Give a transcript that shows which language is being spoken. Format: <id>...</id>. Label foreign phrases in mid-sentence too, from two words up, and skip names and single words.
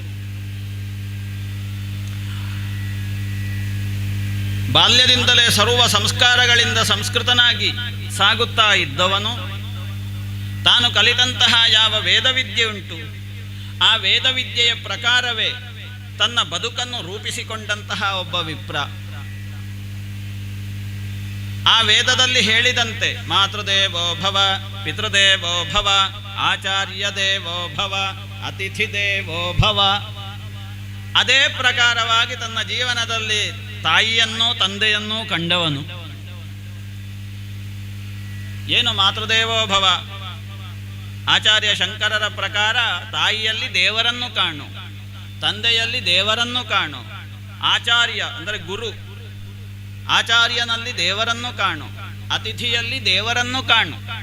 <kn>ಬಾಲ್ಯದಿಂದಲೇ ಸರ್ವ ಸಂಸ್ಕಾರಗಳಿಂದ ಸಂಸ್ಕೃತನಾಗಿ ಸಾಗುತ್ತಾ ಇದ್ದವನು ತಾನು ಕಲಿತಂತಹ ಯಾವ ವೇದವಿದ್ಯೆ ಉಂಟು ಆ ವೇದವಿದ್ಯೆಯ ಪ್ರಕಾರವೇ ತನ್ನ ಬದುಕನ್ನು ರೂಪಿಸಿಕೊಂಡಂತಹ ಒಬ್ಬ ವಿಪ್ರ. ಆ ವೇದದಲ್ಲಿ ಹೇಳಿದಂತೆ</kn> <sa>ಮಾತೃದೇವೋ ಭವ, ಪಿತೃದೇವೋ ಭವ, ಆಚಾರ್ಯ ದೇವೋ ಭವ, ಅತಿಥಿ ದೇವೋ ಭವ,</sa> <kn>ಅದೇ ಪ್ರಕಾರವಾಗಿ ತನ್ನ ಜೀವನದಲ್ಲಿ ತಾಯಿಯನ್ನೂ ತಂದೆಯನ್ನೂ ಕಂಡವನು.</kn> <sa>ಏನು ಮಾತೃದೇವೋ ಭವ?</sa> <kn>ಆಚಾರ್ಯ ಶಂಕರರ ಪ್ರಕಾರ ತಾಯಿಯಲ್ಲಿ ದೇವರನ್ನು ಕಾಣು, ತಂದೆಯಲ್ಲಿ ದೇವರನ್ನು ಕಾಣು, ಆಚಾರ್ಯ ಅಂದರೆ ಗುರು, ಆಚಾರ್ಯನಲ್ಲಿ ದೇವರನ್ನು ಕಾಣು, ಅತಿಥಿಯಲ್ಲಿ ದೇವರನ್ನು ಕಾಣು.</kn>